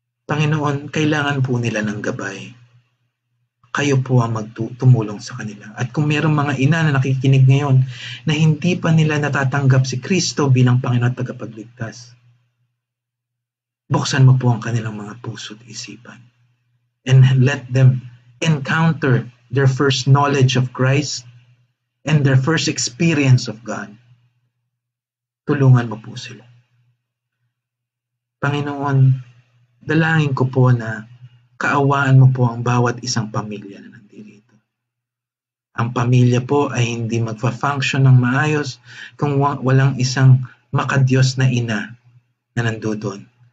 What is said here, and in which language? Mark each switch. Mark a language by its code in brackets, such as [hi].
[tl] Panginoon, kailangan po nila ng gabay. Kayo po ang tumulong sa kanila. At kung mayroong mga ina na nakikinig ngayon na hindi pa nila natatanggap si Kristo bilang Panginoon at tagapagligtas, buksan mo po ang kanilang mga puso at isipan. [en] And let them encounter their first knowledge of Christ and their first experience of God. [tl] Tulungan mo po sila. Panginoon, dalangin ko po na kaawaan mo po ang bawat isang pamilya na nandirito. Ang pamilya po ay hindi magfa-function ng maayos kung walang isang makadiyos na ina na nandoon.